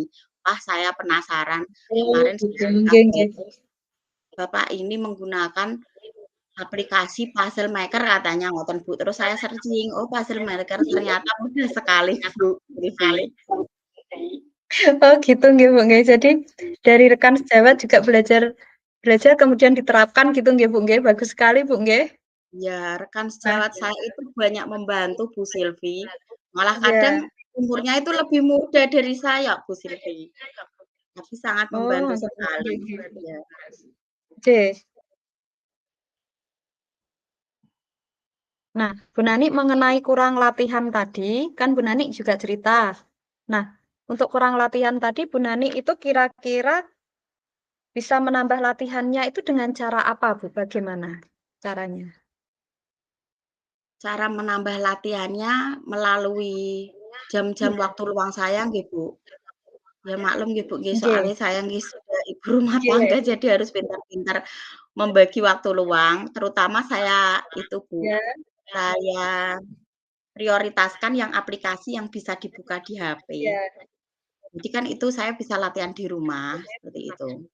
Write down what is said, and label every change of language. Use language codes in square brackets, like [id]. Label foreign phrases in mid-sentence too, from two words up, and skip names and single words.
[id] Wah, saya penasaran. Oh, Kemarin gitu. saya Nggih, nggih. Bapak ini menggunakan aplikasi Puzzle Maker katanya ngoten, Bu. Terus saya searching, oh Puzzle Maker ternyata mudah sekali, Bu, Livi. Oh gitu nggih, Bu, nggih. Jadi dari rekan sejawat juga belajar belajar kemudian diterapkan gitu nggih, Bu, nggih. Bagus sekali, Bu, nggih. Ya, rekan Nah, sejawat saya itu banyak membantu, Bu Silvi. Malah kadang iya. umurnya itu lebih muda dari saya, Bu Silvi. Tapi sangat membantu Oh, sekali. nggih, nggih. Ya, Oke. Nah, Bu Nani mengenai kurang latihan tadi, kan Bu Nani juga cerita. Nah, untuk kurang latihan tadi Bu Nani itu kira-kira bisa menambah latihannya itu dengan cara apa, Bu? Bagaimana caranya? cara menambah latihannya melalui jam-jam waktu luang saya nggih, Bu. Ya maklum nggih, Bu, nggih, Oke. soalnya saya nggih sudah ibu rumah tangga, Oke. jadi harus pintar-pintar membagi waktu luang, terutama saya itu, Bu, Ya. saya prioritaskan yang aplikasi yang bisa dibuka di HP. Ya. Jadi kan itu saya bisa latihan di rumah, seperti itu.